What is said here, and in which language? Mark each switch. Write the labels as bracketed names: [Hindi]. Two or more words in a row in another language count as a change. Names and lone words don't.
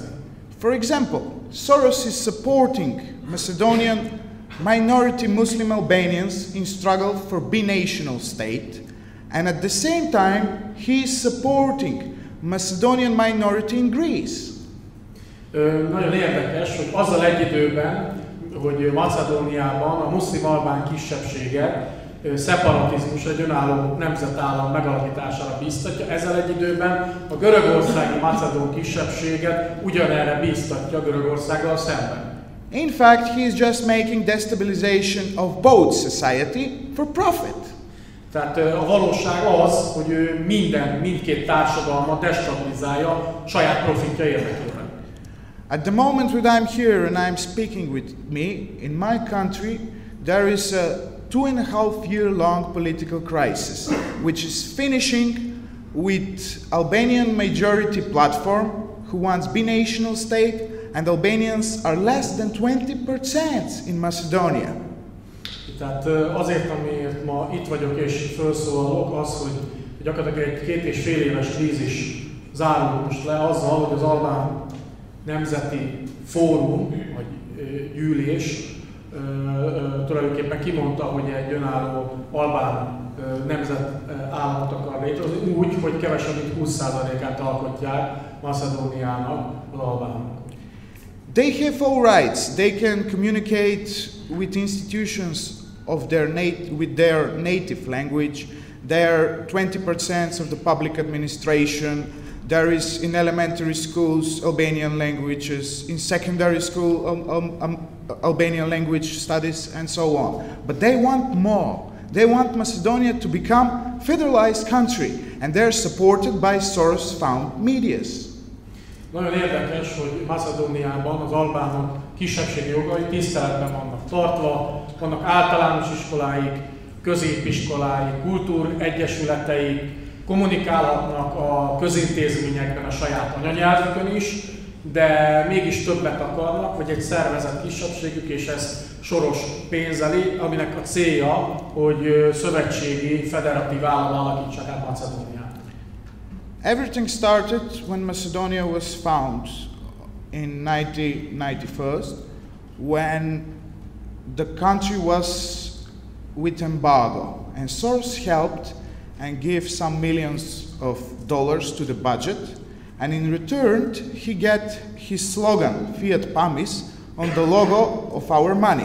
[English] For example, Soros is supporting Macedonian minority Muslim Albanians in struggle for binational state, and at the same time he is supporting Macedonian minority in Greece. [Hungarian] Nagyon érdekes, hogy azzal egy időben, hogy Macedóniában a muszlim albán kisebbséget szeparatizmus, egy önálló nemzetállam megalakítására bíztatja, ezzel egy időben a görögországi macedón kisebbséget ugyanerre bíztatja Görögországgal szemben. [English] In fact, he is just making destabilization of both society for profit. [Hungarian] Tehát a valóság az, hogy ő mindkét társadalmat destabilizálja saját profitja érdekében. [English] At the moment when I'm here and I'm speaking with me, in my country, there is a 2.5 year long political crisis, which is finishing with Albanian majority platform who wants binational state, and Albanians are less than 20% in Macedonia. [Hungarian] Tehát azért, amiért ma itt vagyok és felszólalok, az, hogy gyakorlatilag egy 2,5 éves krízis zárul most le azzal, hogy az albán nemzeti fórum, vagy gyűlés tulajdonképpen kimondta, hogy egy önálló albán nemzetállamot akar létrehozni, úgy, hogy kevesebb mint 20%-át alkotják Macedóniának az albánok. [English] They have all rights. They can communicate with institutions of with their native language. There are 20% of the public administration. There is in elementary schools Albanian languages, in secondary school Albanian language studies, and so on. But they want more. They want Macedonia to become federalized country, and they're supported by Soros-found medias. [Hungarian] Nagyon érdekes, hogy Macedóniában az albánok kisebbségi jogai tiszteletben vannak tartva, vannak általános iskoláik, középiskoláik, kultúregyesületeik, kommunikálhatnak a közintézményekben a saját anyanyelvükön is, de mégis többet akarnak, vagy egy szervezett kisebbségük, és ezt soros pénzeli, aminek a célja, hogy szövetségi, federatív állam alakítsák át Macedóniát. [English] Everything started when Macedonia was found in 1991, when the country was with embargo, and Soros helped and gave some millions of dollars to the budget, and in return he get his slogan [Latin] Fiat Pamis [English] on the logo of our money.